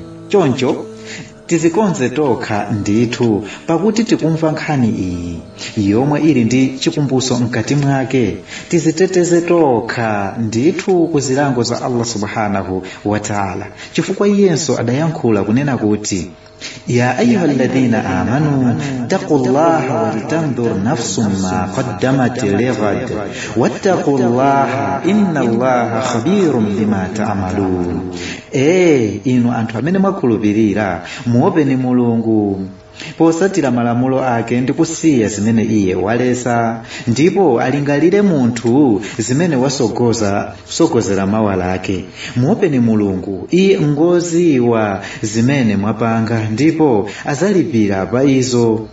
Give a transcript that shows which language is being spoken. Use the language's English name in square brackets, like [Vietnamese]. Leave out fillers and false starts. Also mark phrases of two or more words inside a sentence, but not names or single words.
[Nyanja] Choncho tizikonze tokha ndithu, pakuti tikumva nkhani iyi yomwe ili ndi chikumbuso mkati mwake. Tiziteteze tokha ndithu ku zilango za Allah subhanahu wa ta'ala, chifukwa iyenso adayankhula kunena kuti [Arabic] يا أيها الذين آمنوا اتقوا الله ولتنظر نفس ما قدمت لغد واتقوا الله إن الله خبير بما تعملون. [Nyanja] inu anthu amene mwakhulupirira muopeni Mulungu posatira malamulo ake ndi kusiya zimene iye walesa, ndipo alingalire munthu zimene wasogozera mawala ake. Muopeni Mulungu, iye ngoziwa zimene mwapanga ndipo azalipira pa izo.